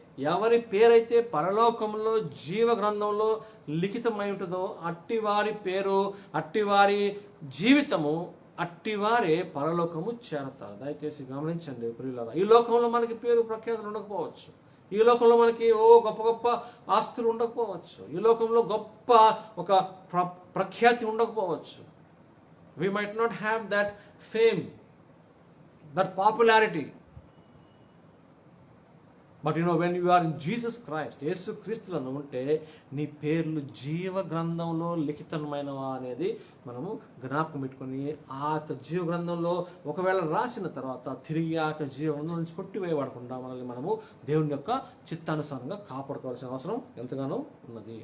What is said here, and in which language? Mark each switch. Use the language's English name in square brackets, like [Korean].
[Telugu] ఎవరి పేరైతే పరలోకంలో జీవ గ్రంథంలో లిఖితమై ఉంటుందో అట్టివారి పేరు, అట్టివారి జీవితము, అట్టివారే పరలోకము చేరతారు. దయచేసి గమనించండి ప్రియులారా. ఈ లోకంలో మనకి పేరు ప్రఖ్యాతులు ఉండకపోవచ్చు, ఈ లోకంలో మనకి గొప్ప గొప్ప ఆస్తులు ఉండకపోవచ్చు, ఈ లోకంలో గొప్ప ఒక ప్రఖ్యాతి ఉండకపోవచ్చు. [English] We might not have that fame, that popularity. But when you are in Jesus Christ, [Telugu] యేసు క్రీస్తులను ఉంటే నీ పేర్లు జీవ గ్రంథంలో లిఖితమైనవా అనేది మనము జ్ఞాపకం పెట్టుకొని, ఆ జీవ గ్రంథంలో ఒకవేళ రాసిన తర్వాత తిరిగి ఆ జీవ గ్రంథం నుంచి కొట్టివేయబడకుండా మనల్ని మనము దేవుని యొక్క చిత్తానుసారంగా కాపాడుకోవాల్సిన అవసరం ఎంతగానో ఉన్నది.